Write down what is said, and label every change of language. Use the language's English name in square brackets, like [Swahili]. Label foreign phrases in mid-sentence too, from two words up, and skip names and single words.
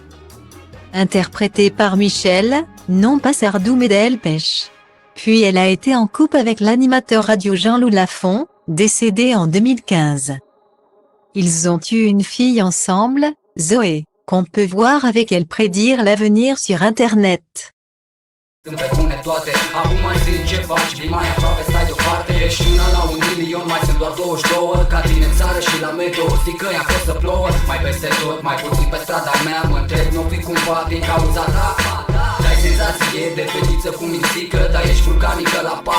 [French] Interprétée par Michel, non pas Sardou mais Delpech. Puis elle a été en couple avec l'animateur radio Jean-Loup Lafont, décédé en 2015. Ils ont eu une fille ensemble, Zoé, qu'on peut voir avec elle prédire l'avenir sur Internet. [Romanian] Când pe bune toate, acum mai zi ce faci, vii mai aproape, stai deoparte. Ești una la 1 milion, mai sunt doar 22. Ca tine în țară și la metro, zic că i-a fost să plouă. Mai peste tot, mai puțin pe strada mea. Mă întreb, n-o fi cumva din cauza ta? Dai senzație de fetiță cu mințică, dar ești vulcanică la pat.